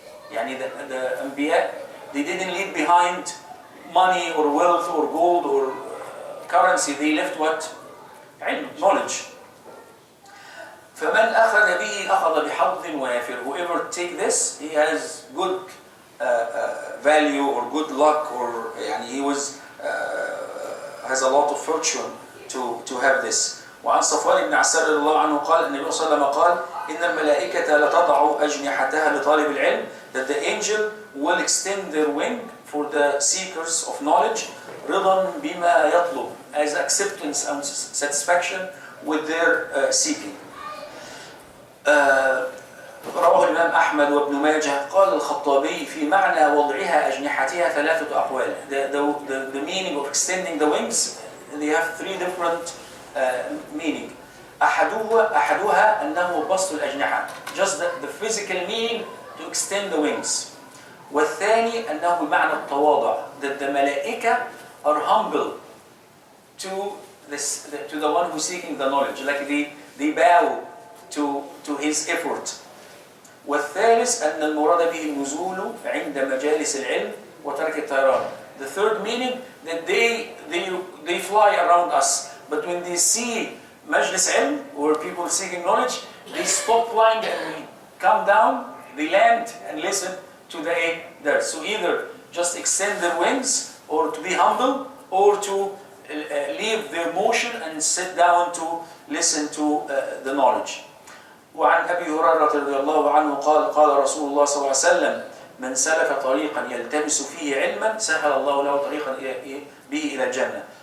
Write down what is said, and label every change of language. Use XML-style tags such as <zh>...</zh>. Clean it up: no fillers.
<en>يعني the Anbiya, they didn't leave behind money or wealth or gold or currency. They left what? علم, knowledge.</en> <ar>فمن أخذ به أخذ بحظ وافر.</ar> <en>Whoever take this, he has good value or good luck, or يعني he has a lot of fortune to have this.</en> <ar>وعن صفوان بن عسار رضي الله عنه قال النبي صلى الله عليه وسلم قال إن الملائكة لتضع أجنحتها لطالب العلم,</ar> <en>that the angel will extend their wing for the seekers of knowledge.</en> <ar>رضا بما يطلب</ar> <en>as acceptance and satisfaction with their seeking.</en> <ar>رواه الإمام أحمد وابن ماجه. قال الخطابي في معنى وضعها أجنحتها ثلاثة أقوال.</ar> <en>The meaning of extending the wings, they have three different meaning.</en> <ar>أحدها أنه بسط الأجنحة,</ar> <en>just the physical meaning to extend the wings.</en> <ar>والثاني أنه بمعنى التواضع,</ar> <en>that the ملائكة are humble to the one who's seeking the knowledge, like they bow to his effort.</en> <ar>والثالث أن المراد به النزول عند مجالس العلم وترك الطيران.</ar> <en>The third meaning that they fly around us, but when they see مجلس علم or people seeking knowledge, they stop flying and we come down, they land and listen to the there. So either just extend their wings, or to be humble, or to leave their motion and sit down to listen to the knowledge.</en> <ar>وعن أبي هريرة رضي الله عنه قال قال رسول الله صلى الله عليه وسلم من سلك طريقا يلتمس فيه علما سهل الله له طريقا به إلى الجنة.</ar>